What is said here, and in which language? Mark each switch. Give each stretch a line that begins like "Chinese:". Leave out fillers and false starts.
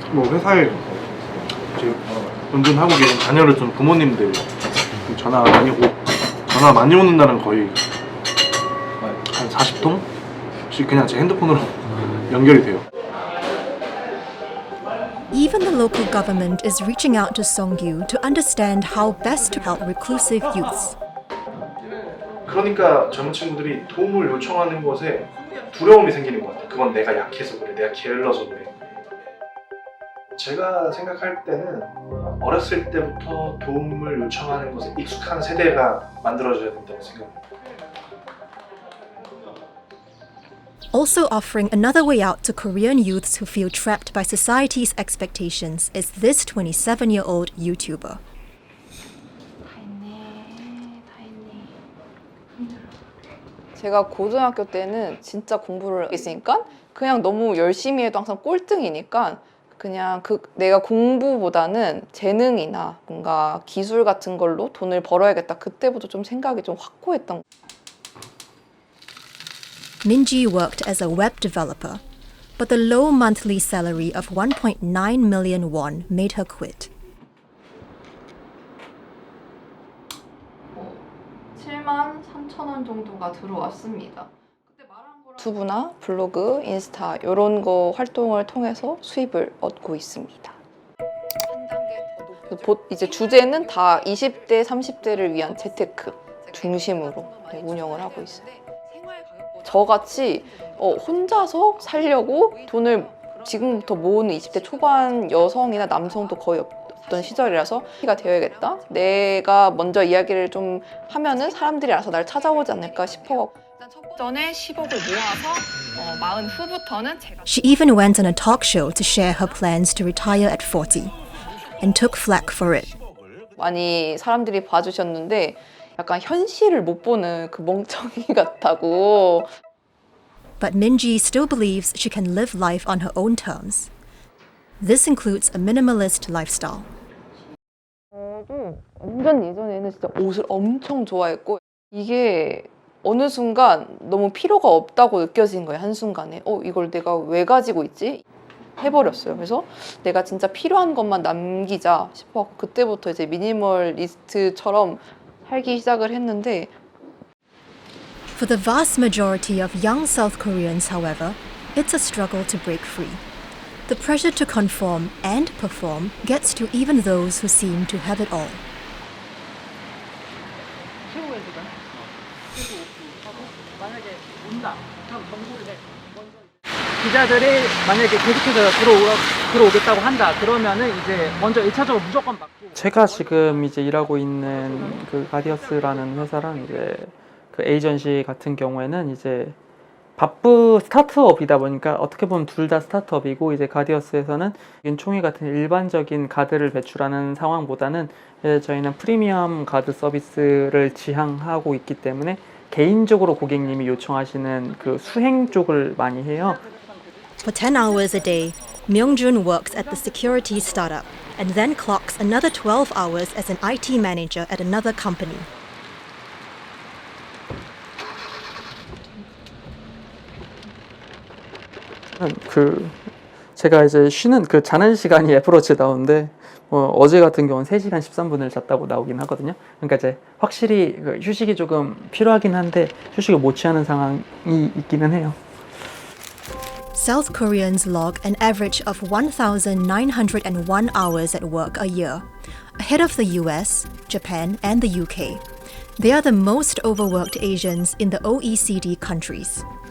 Korean: 회사에 운전하고 계신 자녀를 둔 부모님들 전화 많이 오는 날은 거의 한 40통씩 그냥 제 핸드폰으로 연결이 돼요.
English: Even the local government is reaching out to Song-gyu to understand how best to help reclusive youths.
Korean: 그러니까 젊은 친구들이 도움을 요청하는 것에 두려움이 생기는 것 같아요. 그건 내가 약해서 그래, 내가 게을러서 그래. 제가 생각할 때는 어렸을 때부터 도움을 요청하는 것에 익숙한 세대가 만들어져야 된다고 생각해요.
English: Also offering another way out to Korean youths who feel trapped by society's expectations is this 27-year-old YouTuber.
Korean: 제가 고등학교 때는 진짜 공부를 했으니까 그냥 너무 열심히 해도 항상 꼴등이니까 그냥 내가 공부보다는 재능이나 뭔가 기술 같은 걸로 돈을 벌어야겠다. 그때부터 좀 생각이 좀 확고했던 거.
English: Minji worked as a web developer, but the low monthly salary of 1.9 million won made her quit.
Korean: 7만 3천 원 정도가 들어왔습니다. 유튜브나 블로그, 인스타 이런 거 활동을 통해서 수입을 얻고 있습니다. 이제 주제는 다 20대, 30대를 위한 재테크 중심으로 운영을 하고 있어요. 저같이 혼자서 살려고 돈을 지금부터 모으는 20대 초반 여성이나 남성도 거의 없던 시절이라서 가 되어야겠다. 내가 먼저 이야기를 좀 하면은 사람들이 알아서 날 찾아오지 않을까 싶어. 전에 10억을 모아서 40 후부터는 제가.
English: She even went on a talk show to share her plans to retire at 40, and took flack for it.
Korean: 많이 사람들이 봐주셨는데 약간 현실을 못 보는 그 멍청이 같다고.
English: But Minji still believes she can live life on her own terms. This includes a minimalist lifestyle.
Korean: 저도 완전 예전에는 진짜 옷을 엄청 좋아했고 이게 어느 순간 너무 필요가 없다고 느껴진 거예요. 한순간에 이걸 내가 왜 가지고 있지? 해버렸어요. 그래서 내가 진짜 필요한 것만 남기자 싶어 그때부터 이제 미니멀리스트처럼 살기 시작을 했는데
English: For the vast majority of young South Koreans, however, it's a struggle to break free. The pressure to conform and perform gets to even those who seem to have it all.
Korean: 기자들이 만약에 계속해서 들어오겠다고 한다 그러면은 이제 먼저 1차적으로 무조건 받고. 제가 지금 이제 일하고 있는 그 가디어스라는 회사랑 이제 그 에이전시 같은 경우에는 이제 바쁘 스타트업이다 보니까 어떻게 보면 둘 다 스타트업이고 이제 가디어스에서는 총회 같은 일반적인 가드를 배출하는 상황보다는 저희는 프리미엄 가드 서비스를 지향하고 있기 때문에 개인적으로 고객님이 요청하시는 그 수행 쪽을 많이 해요.
English: For 10 hours a day, Myung-jun works at the security startup and then clocks another 12 hours as an IT manager at another company.
Korean: 제가 이제 쉬는 자는 시간이 애플워치에 나오는데 어제 같은 경우는 3시간 13분을 잤다고 나오긴 하거든요. 그러니까 이제 확실히 휴식이 조금 필요하긴 한데 휴식을 못 취하는 상황이 있기는 해요.
English: South Koreans log an average of 1,901 hours at work a year, ahead of the US, Japan, and the UK. They are the most overworked Asians in the OECD countries.